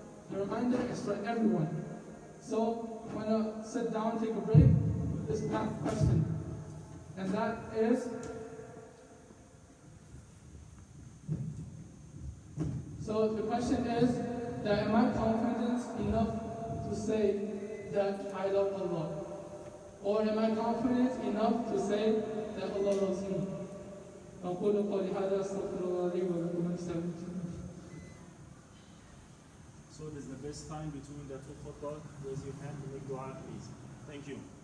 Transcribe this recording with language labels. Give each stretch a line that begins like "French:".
English: The reminder is for everyone. So when I sit down, take a break, this last question, and that is, so the question is that am I confident enough to say that I love Allah? Or am I confident enough to say that Allah loves me?
Arabic: أقول قولي هذا أستغفر الله لي ولكم ولسائر.
English: So it is the best time between the two khutbah. Raise your hand and make dua, please. Thank you.